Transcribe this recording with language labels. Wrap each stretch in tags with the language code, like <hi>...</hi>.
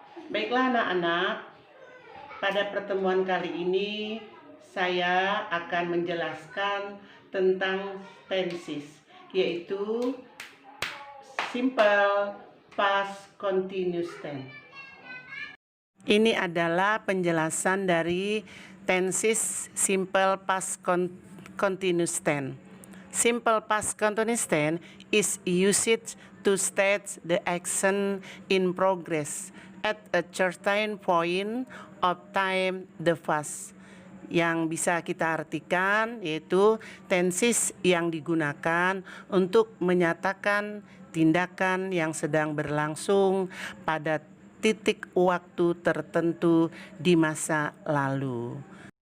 <id>Baiklah anak-anak, pada pertemuan kali ini saya akan menjelaskan tentang tenses, yaitu simple past continuous tense. Ini adalah penjelasan dari tenses simple past continuous tense.</id> <en>Simple past continuous tense is used to state the action in progress at a certain point of time the past.</en> <id>Yang bisa kita artikan yaitu tenses yang digunakan untuk menyatakan tindakan yang sedang berlangsung pada titik waktu tertentu di masa lalu.</id>